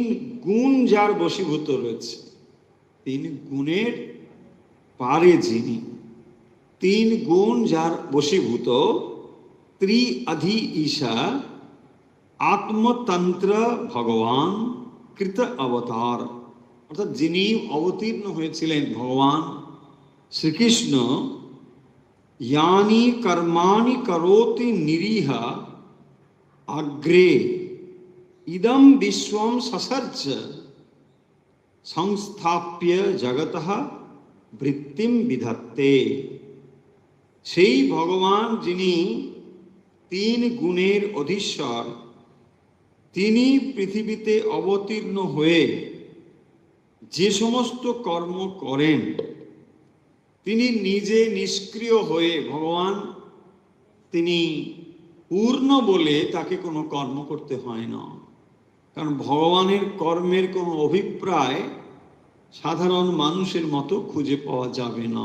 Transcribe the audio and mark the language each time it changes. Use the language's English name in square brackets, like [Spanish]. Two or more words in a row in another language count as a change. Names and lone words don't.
[Bangla] গুণ যার বশীভূত রয়েছে, তিন গুণের পারে যিনি, তিন গুণ যার বশীভূত, [Sanskrit] ত্রিঅধি ঈশা আত্মতন্ত্র [Bangla] ভগবান কৃত অবতার, অর্থাৎ যিনি অবতীর্ণ হয়েছিলেন ভগবান শ্রীকৃষ্ণ, [Sanskrit] यानि कर्माणि करोति निरीह अग्रे इदं विश्वं ससर्ज संस्थाप्य जगतः বৃত্তিম বিধত্তে। [Bangla] সেই ভগবান যিনি তিন গুণের অধীশ্বর, তিনি পৃথিবীতে অবতীর্ণ হয়ে যে সমস্ত কর্ম করেন তিনি নিজে নিষ্ক্রিয় হয়ে, ভগবান তিনি পূর্ণ বলে তাকে কোনো কর্ম করতে হয় না, কারণ ভগবানের কর্মের কোনো অভিপ্রায় সাধারণ মানুষের মতো খুঁজে পাওয়া যাবে না।